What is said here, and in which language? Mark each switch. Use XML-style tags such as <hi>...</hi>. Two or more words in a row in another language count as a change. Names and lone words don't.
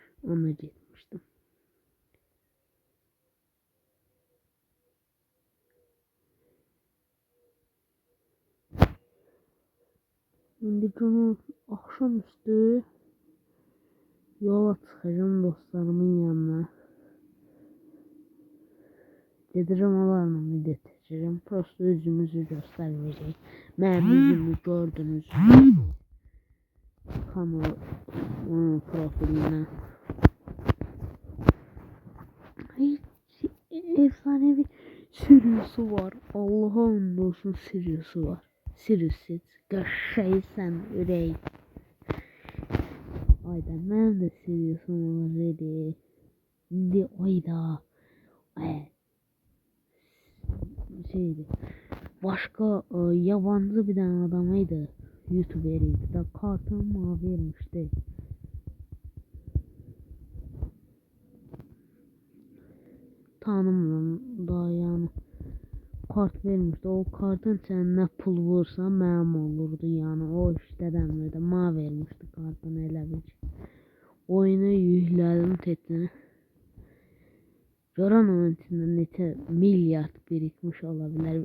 <tr>Ona gitmiştim. Şimdi canım akşamüstü yola çıkacağım dostlarımın yanına.</tr> <az>Gedirəm onlarla video çəkəcəm. Prosta üzümüzü göstərməyəcək. Mənim yüzümü gördünüz. Kanal profiline.</az> <tr>Hiç efsanevi Sirius'u var.</tr> <az>Allah'a and olsun Sirius'u var. Sirius qəşəngsən ürək. Ayda mənim də Sirius'um olacaqdı. İndi ayda. Şeydi.</az> <tr>Başka yabancı bir tane adamıydı. YouTuber'iydi da kartımı vermişti. Tanımıyorum da yani. Kart vermişti.</tr> <az>O kartın içine pul vursa mənim olurdu yani.</az> <tr>O işlerden de ma vermişti kartını elə bil. Oyunu yükledim tetini.</tr> <az>Görən onun içində neçə milyard birikmiş ola bilər.</az>